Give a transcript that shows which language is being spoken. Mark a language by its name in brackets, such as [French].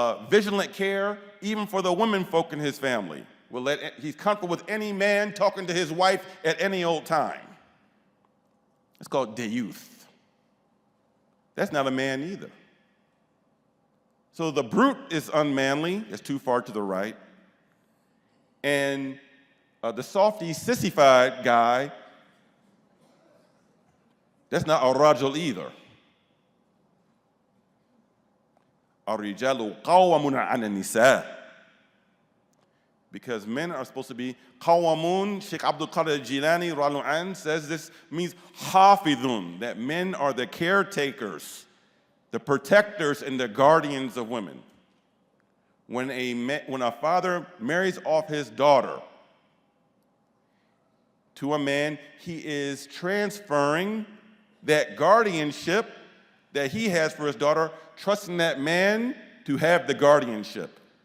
[English] vigilant care, even for the women folk in his family. He's comfortable with any man talking to his wife at any old time. It's called deyuth. That's not a man either. So the brute is unmanly, it's too far to the right. And the softy, sissified guy, that's not a rajul either. [Arabic] الرجال قوامون على النساء. [English] Because men are supposed to be qawamun. Sheikh Abdul Qadir Jilani radiallahu anhu says this means hafidhun, that men are the caretakers, the protectors and the guardians of women. When a father marries off his daughter to a man, he is transferring that guardianship that he has for his daughter, trusting that man to have the guardianship.